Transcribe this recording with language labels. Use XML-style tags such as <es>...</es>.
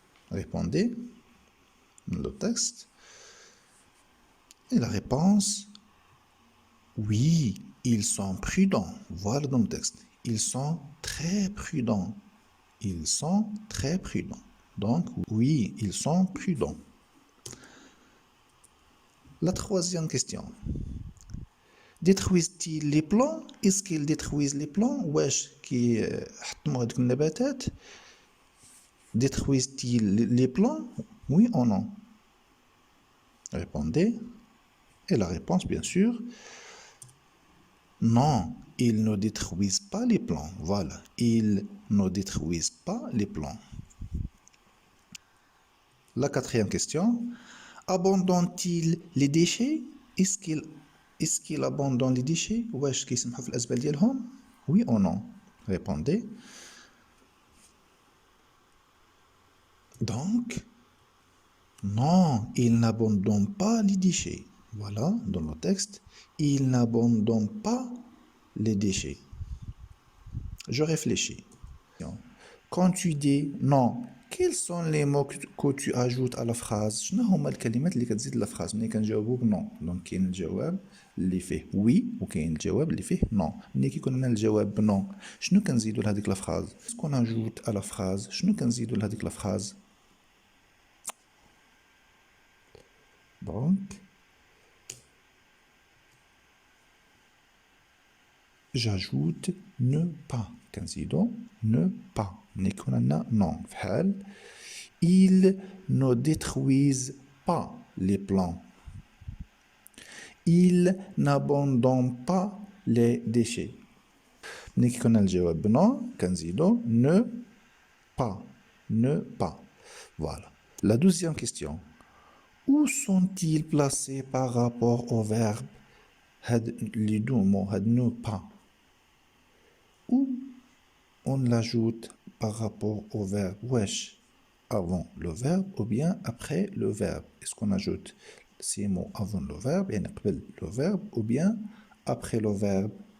<fr>Répondez le texte. Et la réponse, oui, ils sont prudents. Voilà dans le texte. Ils sont très prudents. Ils sont très prudents. Donc, oui, ils sont prudents. La troisième question. Détruisent-ils les plants? Est-ce qu'ils détruisent les plants?</fr> <ar>واش كيحطموا هذوك النباتات؟</ar> <fr>Détruisent-ils les plants? Oui ou non? Répondez. Et la réponse, bien sûr, non, ils ne détruisent pas les plants. Voilà, ils ne détruisent pas les plants. La quatrième question, abandonnent-ils les déchets? Est-ce qu'ils abandonnent les déchets?</fr> <ar>واش كيسمحوا في الأزبال ديالهم؟</ar> <fr>Oui ou non? Répondez. Donc, non, ils n'abandonnent pas les déchets. Voilà, dans le texte, ils n'abandonnent pas les déchets. Je réfléchis. Quand tu dis non, quels sont les mots que tu ajoutes à la phrase?</fr> <ar>شنو هما الكلمات اللي كتزيد la phrase ملي كنجاوبو بنو؟ دونك كاين الجواب اللي فيه وي وكاين الجواب اللي فيه نو. ملي كيكون لنا الجواب بنو شنو كنزيدو لهاديك لا phrase؟ كون اجوت على phrase شنو كنزيدو لهاديك لا phrase؟</ar> <fr>Donc, j'ajoute ne pas. كنزيدو ne pas.</fr> <ar>ملي يكون عندنا</ar> <fr>non فحال ils ne détruisent pas les plants. Ils n'abandonnent pas les déchets.</fr> <ar>ملي كيكون الجواب بنو كنزيدو ne pas.</ar> <fr>Ne pas. Voilà. La deuxième question. Où sont-ils placés par rapport au verbe?</fr> <ar>هاد لي دو مو هاد ne pas.</ar> <fr>Où on l'ajoute par rapport au verbe wesh avant le verbe ou bien après le verbe? Est-ce qu'on ajoute ces mots avant le verbe et le verbe ou bien après le verbe?</fr>